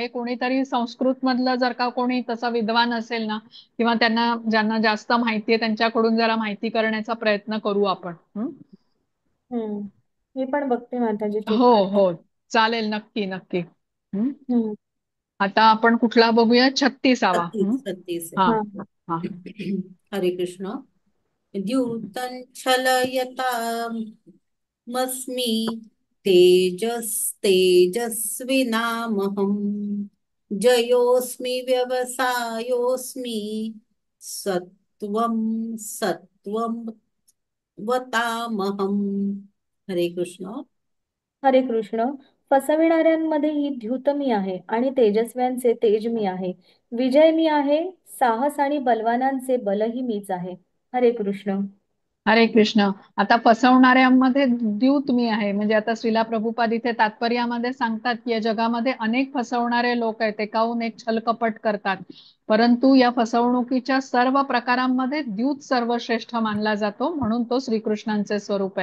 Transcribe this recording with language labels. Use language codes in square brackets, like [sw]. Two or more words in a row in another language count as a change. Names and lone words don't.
[mr] कोणीतरी संस्कृत मधलं जर का कोणी तसा विद्वान असेल ना, किंवा ज्यांना जास्त माहिती आहे त्यांच्याकडून जरा माहिती करण्याचा प्रयत्न करू आपण. हं? हम्म. मी पण बघते माताजी हो चेक करते. हो, चालेल, नक्की नक्की. हं? हम्म. आता आपण कुठला बघूया? 36वा. 36 36 आहे. हा हा. हा. हरे कृष्ण. [sa] द्यूतं छलयतामस्मि तेजस्विनामहम् जयोऽस्मि व्यवसायोऽस्मि सत्वं सत्वं वतामहम्. [mr] हरे कृष्ण. हरे कृष्ण. फसविणाऱ्यांमध्ये ही द्यूत मी आहे आणि तेजस्व्यांचे तेज मी आहे. विजय मी आहे. साहस आणि बलवानांचे बलही मीच आहे. हरे कृष्ण. हरे कृष्ण. आता फसवणाऱ्यांमध्ये द्यूत मी आहे. म्हणजे आता श्रीला प्रभुपाद इथे तात्पर्यामध्ये सांगतात की या जगामध्ये अनेक फसवणारे लोक आहेत, एकाहून एक छलकपट करतात. परंतु या फसवणुकीच्या सर्व प्रकारांमध्ये द्यूत सर्वश्रेष्ठ मानला जातो, म्हणून तो श्रीकृष्णांचे स्वरूप आहे.